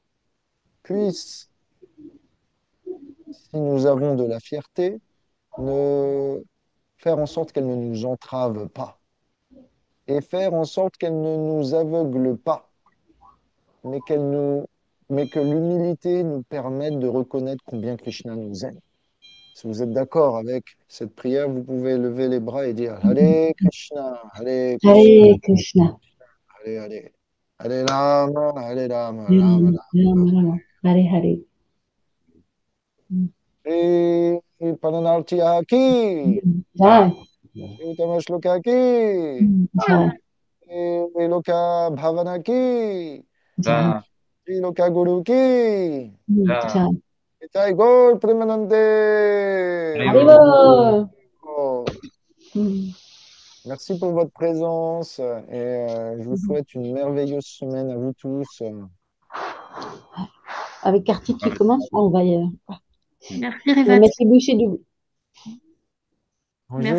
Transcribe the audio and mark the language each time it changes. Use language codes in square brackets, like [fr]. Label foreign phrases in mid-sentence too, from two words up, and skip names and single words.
[fr] Puisse, si nous avons de la fierté, ne faire en sorte qu'elle ne nous entrave pas et faire en sorte qu'elle ne nous aveugle pas, mais mais que l'humilité nous permette de reconnaître combien Krishna nous aime. Si vous êtes d'accord avec cette prière, vous pouvez lever les bras et dire [sa] Hare Krishna, Hare Krishna, Hare Krishna. Hare Hare, Hare Rama, Hare Rama, Rama Rama, Rama, Rama. Hare Hare. Mm. Rama. Sri Pananartiya ki, Jai. Sri Uttama Shloka ki, Jai. Sri Loka Bhavana ki, Jai. Sri Loka Guru ki, Jai. Nitai Gaur Premanande. Haribo. Oh. Mm. [fr] Merci pour votre présence et je vous souhaite une merveilleuse semaine à vous tous. Avec Kartik qui commence, on Merci on va Revati. mettre les bouchées doubles. Merci,